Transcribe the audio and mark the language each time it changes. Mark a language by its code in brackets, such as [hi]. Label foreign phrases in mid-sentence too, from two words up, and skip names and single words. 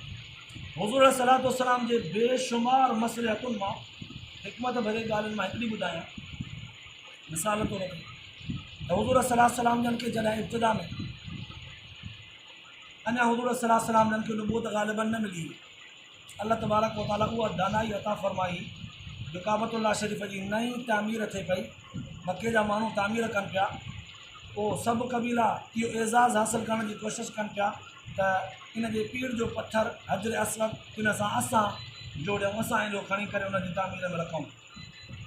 [sd] हुज़ूर सलातो वसलाम जे बेशुमार मसलिहतुनि मां हिकमत भरे ॻाल्हियुनि मां हिकिड़ी ॿुधायां मिसाल तौर ते त हुज़ूर सलातो वसलाम जन खे जॾहिं इब्तिदा में अञा हुज़ूर सलातो वसलाम जन खे नुबूवत ग़ालिबन न मिली, अल्लाह तबारक व तआला उहा दानाई अता फ़रमाई जो काबतुल्लाह शरीफ़ जी नई तामीर थिए पई, मके जा माण्हू तामीर कनि पिया, पोइ सभु क़बीला इहो एज़ाज़ हासिलु करण जी कोशिशि कनि पिया त इन जे पीर जो पथर हजर असवद इन सां असां जोड़ियऊं, असां इन जो खणी करे उन जी तामीर में रखूं।